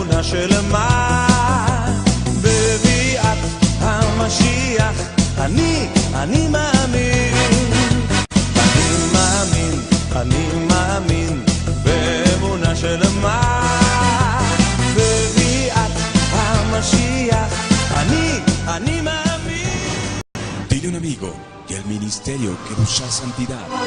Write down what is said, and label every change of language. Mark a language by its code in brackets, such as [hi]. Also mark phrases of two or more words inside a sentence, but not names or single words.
[he] שלמה בביאת המשיח אני מאמין אני מאמין באמונה שלמה בביאת המשיח אני מאמין. [es] Dile un amigo que el ministerio que busca santidad